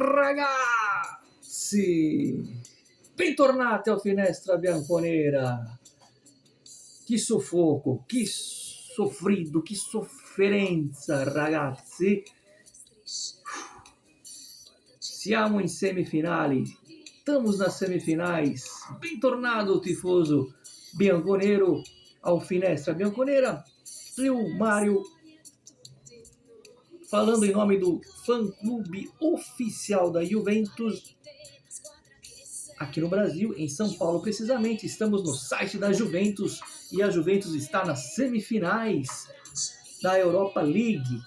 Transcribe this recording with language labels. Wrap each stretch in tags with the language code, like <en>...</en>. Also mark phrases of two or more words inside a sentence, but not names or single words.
<pt>ragazzi! Bentornati ao Finestra Bianconera! Que sufoco, que sofrido, que</pt> <it>sofferenza, ragazzi! Siamo in semifinali,</it> <pt>estamos nas semifinais. Bentornado,</pt> <it>tifoso bianconero,</it> <pt>ao Finestra Bianconera. Eu, Mário, falando em nome do fã-clube oficial da Juventus, aqui no Brasil, em São Paulo precisamente. Estamos no site da Juventus e a Juventus está nas semifinais da Europa League.</pt>